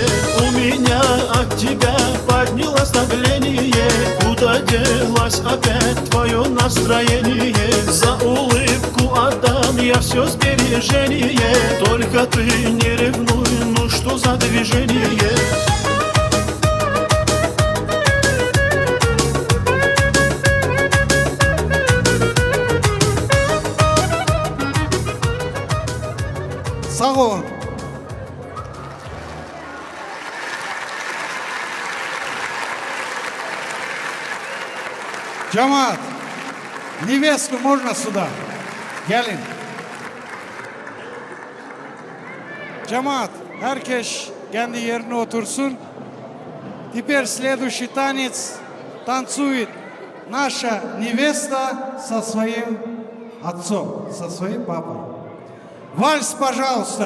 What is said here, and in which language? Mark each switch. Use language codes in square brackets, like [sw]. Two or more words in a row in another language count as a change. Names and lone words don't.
[ru] У меня от тебя поднялось давление. Куда делось опять твое настроение? За улыбку отдам я все сбережение. Только ты не ревнуй, ну что за движение? [tr] Sağ olun. Cemaat, [ru] невесту можно сюда? [tr] Gelin. Cemaat, herkes kendi yerine otursun. [ru] Теперь следующий танец танцует наша невеста со своим отцом, со своим папой. Vals, пожалуйста.